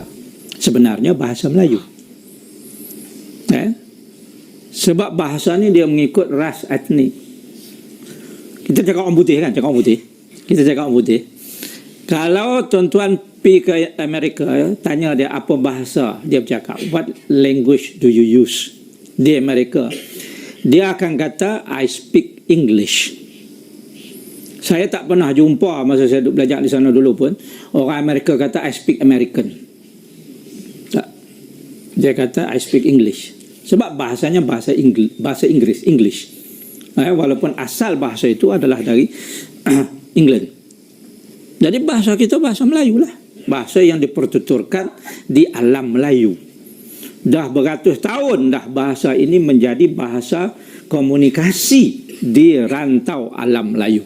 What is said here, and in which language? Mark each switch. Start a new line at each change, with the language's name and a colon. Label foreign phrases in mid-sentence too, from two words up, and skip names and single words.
Malay: Sebenarnya bahasa Melayu. Sebab bahasa ni dia mengikut ras etnik. Kita cakap orang putih kan, cakap orang putih. Kita cakap orang putih. Kalau tuan-tuan pergi ke Amerika, tanya dia apa bahasa dia bercakap.
English: What language do you use?
Malay: Di Amerika, dia akan kata
English: I speak English.
Malay: Saya tak pernah jumpa masa saya belajar di sana dulu pun orang Amerika kata
English: I speak American.
Malay: Tak. Dia kata
English: I speak English.
Malay: Sebab bahasanya bahasa Inggris, English. Walaupun asal bahasa itu adalah dari England. Jadi bahasa kita bahasa Melayu lah. Bahasa yang dipertuturkan di alam Melayu. Dah beratus tahun dah bahasa ini menjadi bahasa komunikasi di rantau alam Melayu.